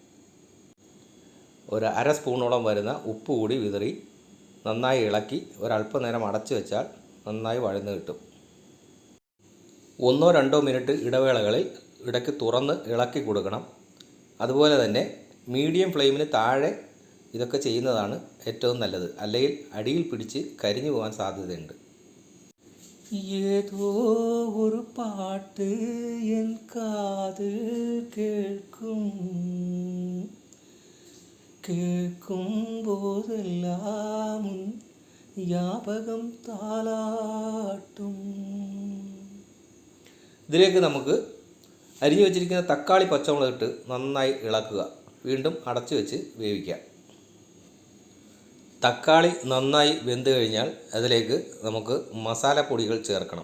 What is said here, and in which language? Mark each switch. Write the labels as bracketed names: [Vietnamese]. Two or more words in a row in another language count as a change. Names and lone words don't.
[Malayalam] 1/2 സ്പൂണോളം വരുന്ന ഉപ്പ് കൂടി വിതറി നന്നായി ഇളക്കി ഒരല്പനേരം അടച്ചു വെച്ചാൽ നന്നായി വഴന്ന് കിട്ടും. 1-2 മിനിറ്റ് ഇടവേളകളിൽ ഇടയ്ക്ക് തുറന്ന് ഇളക്കി കൊടുക്കണം. അതുപോലെ തന്നെ [English] medium flame [Malayalam] താഴെ ഇതൊക്കെ ചെയ്യുന്നതാണ് ഏറ്റവും നല്ലത്. അല്ലെങ്കിൽ അടിയിൽ പിടിച്ച് കരിഞ്ഞു പോകാൻ സാധ്യതയുണ്ട്. [Tamil] ஏதோ ஒரு பாட்டு என் காதில் கேட்கும் போதெல்லாம் ஞாபகம் താലാട്ടും. [Malayalam] ഇതിലേക്ക് നമുക്ക് അരിഞ്ഞു വെച്ചിരിക്കുന്ന തക്കാളി, പച്ചമുളക് ഇട്ട് നന്നായി ഇളക്കുക. വീണ്ടും അടച്ചു വെച്ച് വേവിക്കാം. തക്കാളി നന്നായി വെന്ത് കഴിഞ്ഞാൽ അതിലേക്ക് നമുക്ക് മസാലപ്പൊടികൾ ചേർക്കണം.